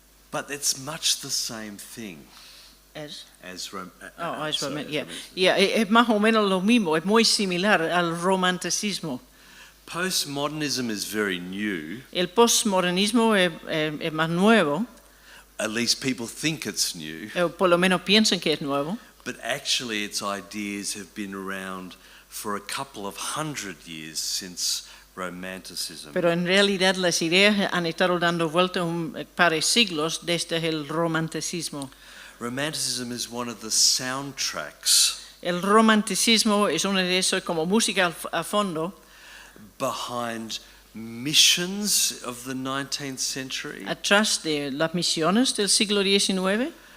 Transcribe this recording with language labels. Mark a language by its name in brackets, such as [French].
[English] but it's much the same thing [Spanish] Es [English] as [Spanish] es más o menos lo mismo, es muy similar al romanticismo. [English] Postmodernism is very new. [Spanish] El postmodernismo es más nuevo, [English] At least people think it's new, [Spanish] por lo menos piensan que es nuevo, [English] but actually its ideas have been around for a couple of 100 years since romanticism. [Spanish] pero en realidad las ideas han estado dando vuelta un par de siglos desde el romanticismo. [English] Romanticism is one of the soundtracks [Spanish] El romanticismo es una de esas como música a fondo [English] behind missions of the 19th century, [Spanish] atrás de las misiones del siglo XIX,